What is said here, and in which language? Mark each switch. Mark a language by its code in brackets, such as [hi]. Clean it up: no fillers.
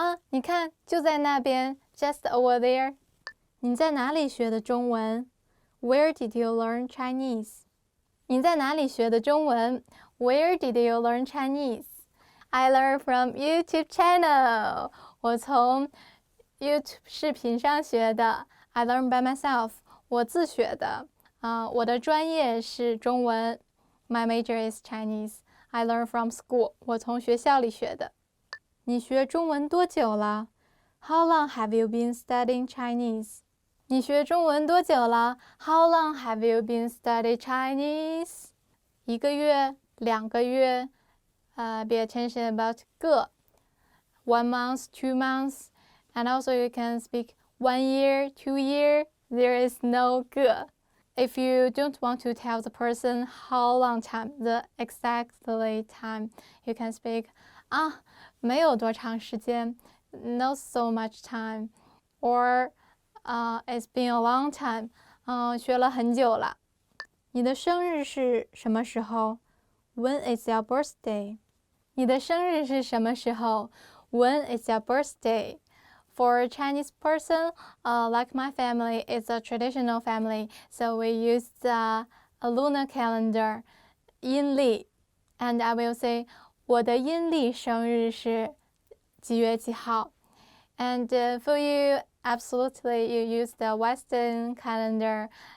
[zh] 你看，就在那边 ， [en] just over there. [zh] 你在哪里学的中文 ？ [en] Where did you learn Chinese? [zh] 你在哪里学的中文 ？ [en] Where did you learn Chinese? I learned from YouTube channel. [zh] 我从 YouTube 视频上学的。 [en] I learned by myself. [zh] 我自学的。我的专业是中文。 [en] My major is Chinese. I learned from school. [zh] 我从学校里学的。你学中文多久了 ？ [en] How long have you been studying Chinese? [zh] 你学中文多久了 ？ [en] How long have you been studying Chinese? [zh] 1个月、2个月。 [en] Be attention about 个 1 month, 2 months, and also you can speak 1 year, 2 year. There is no 个。 If you don't want to tell the person how long time, the exactly time, you can speak [zh] 没有多长时间 [en] not so much time, or it's been a long time, [zh] 学了很久了。你的生日是什么时候 [en] When is your birthday? [zh] 你的生日是什么时候 [en] When is your birthday? For a Chinese person, like my family, it's a traditional family, so we use a lunar calendar, 阴历 and I will say, [zh] 我的阴历生日是几月几号 [en] And for you, absolutely, you use the Western calendar.